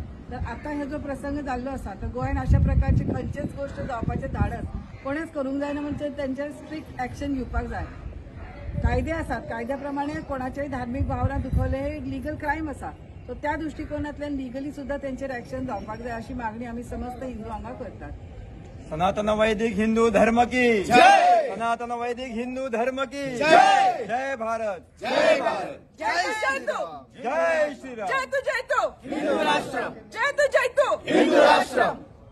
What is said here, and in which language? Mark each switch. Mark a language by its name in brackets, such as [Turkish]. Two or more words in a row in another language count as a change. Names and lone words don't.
[Konkani] तर आता हे जो प्रसंग जाल्लो आसा तर गोंयान अशा प्रकारची खंयचीच गोष्ट जावपाचें धाडस कोणेच करूंक जायना, म्हणजे तेंचेर [English] strict action [Konkani] घेवपाक जाय। कायदे आसात, कायद्या प्रमाणे कोणाच्याय धार्मिक भावना दुखवले हे [English] legal crime [Konkani] आसा। सो त्या दृष्टिकोनांतल्यान लिगली सुद्धा तेंचेर एक्शन जावपाक जाय अशी मागणी आमी समस्त हिंदू हांगा करतात। [Hindi] सनातन वैदिक हिंदू धर्म की जय। सनातन वैदिक हिंदू धर्म की जय। जय भारत, जय भारत, जय श्री राम, जय श्री राम, जय तू, हिंदू राष्ट्र, जय तू, हिंदू राष्ट्र।